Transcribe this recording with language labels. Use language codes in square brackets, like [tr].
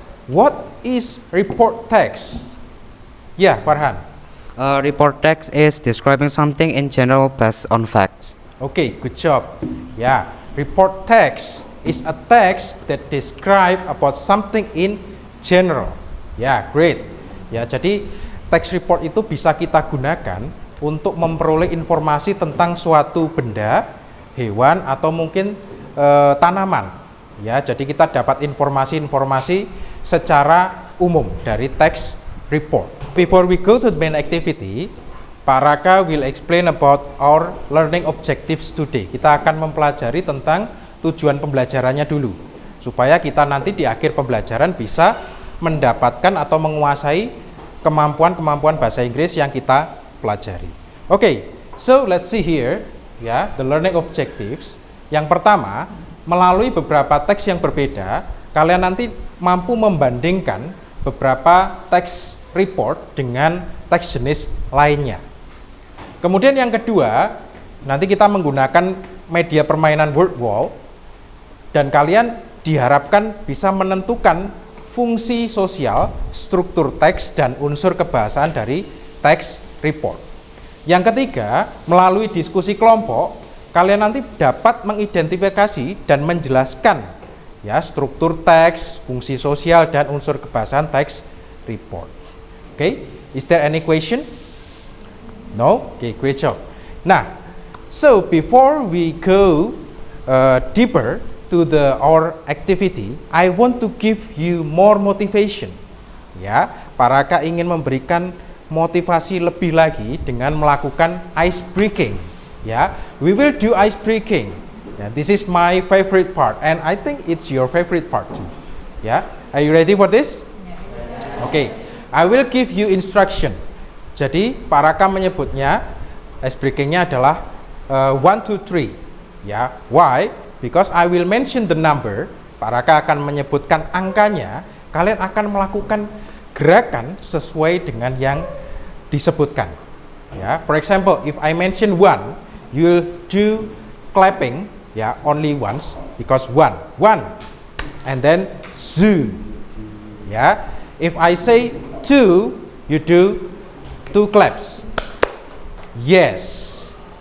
[en] What is report text? Yeah, Farhan. Report text is describing something in general based on facts. Okay, good job. Yeah, report text is a text that describe about something in general. Ya, great. [id] Ya, jadi text report itu bisa kita gunakan untuk memperoleh informasi tentang suatu benda, hewan atau mungkin tanaman. Ya, jadi kita dapat informasi-informasi secara umum dari text report. [en] Before we go to the main activity, Pak Raka will explain about our learning objectives today. [id] Kita akan mempelajari tentang tujuan pembelajarannya dulu, supaya kita nanti di akhir pembelajaran bisa mendapatkan atau menguasai kemampuan-kemampuan bahasa Inggris yang kita pelajari. [en] Okay, so let's see here, ya, the learning objectives. [id] Yang pertama, melalui beberapa teks yang berbeda, kalian nanti mampu membandingkan beberapa teks report dengan teks jenis lainnya. Kemudian yang kedua, nanti kita menggunakan media permainan word wall, dan kalian diharapkan bisa menentukan fungsi sosial, struktur teks, dan unsur kebahasaan dari teks report. Yang ketiga, melalui diskusi kelompok, kalian nanti dapat mengidentifikasi dan menjelaskan, ya, struktur teks, fungsi sosial, dan unsur kebahasaan teks report. [en] Okay, is there any question? No? Okay, great job. Nah, so before we go deeper to our activity, I want to give you more motivation. [id] Ya, Pak Raka ingin memberikan motivasi lebih lagi dengan melakukan ice breaking. [en] Ya, we will do ice breaking. Ya, this is my favorite part, and I think it's your favorite part too. Ya, are you ready for this? Okay, I will give you instruction. [id] Jadi Pak Raka menyebutnya ice breakingnya adalah 1, 2, 3. [en] Ya, why? Because I will mention the number. [id] Pak Raka akan menyebutkan angkanya. Kalian akan melakukan gerakan sesuai dengan yang disebutkan. [en] Ya, for example, if I mention 1, you'll do clapping, ya, only once, because 1, and then zoo. Ya, if I say 2, you do 2 claps. Yes.